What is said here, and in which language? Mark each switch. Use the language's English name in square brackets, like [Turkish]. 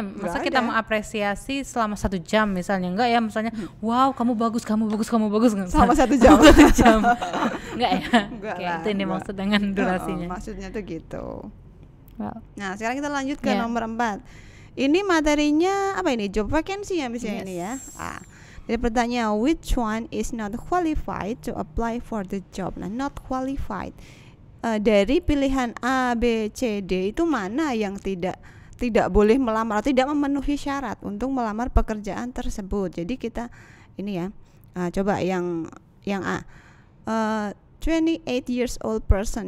[Indonesian] Masa kita mengapresiasi selama 1 jam misalnya, enggak ya, misalnya wow kamu bagus selama 1 jam. 1 jam enggak ya. Enggak Oke, lah, itu yang dimaksud dengan durasinya. Maksudnya tuh gitu. Wow. Nah sekarang kita lanjut ke nomor 4. Ini materinya apa ini? Job vacancy ya misalnya ini ya. Jadi pertanyaan, [English] which one is not qualified to apply for the job? [Indonesian] Nah, not qualified, dari pilihan A, B, C, D itu mana yang tidak boleh melamar atau tidak memenuhi syarat untuk melamar pekerjaan tersebut. Jadi kita ini ya, coba yang A, [English] 28 years old person.